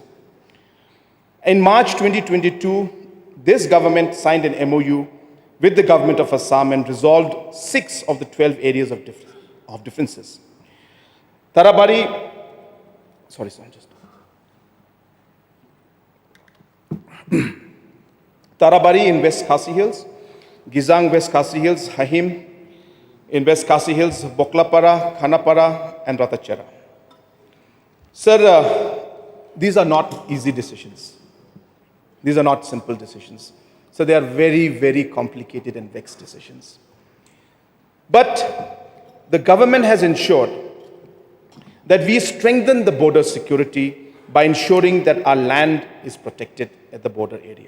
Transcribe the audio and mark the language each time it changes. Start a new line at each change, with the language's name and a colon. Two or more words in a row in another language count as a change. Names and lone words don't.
English: In March 2022, this government signed an MOU with the government of Assam and resolved 6 of the 12 areas of differences. Tarabari, sorry, sir, just. Tarabari in West Khasi Hills, Gizang West Khasi Hills, Hahim in West Khasi Hills, Boklapara, Khanapara, and Ratachera. Sir, these are not easy decisions. These are not simple decisions. So they are very, very complicated and vexed decisions. But the government has ensured that we strengthen the border security by ensuring that our land is protected at the border area.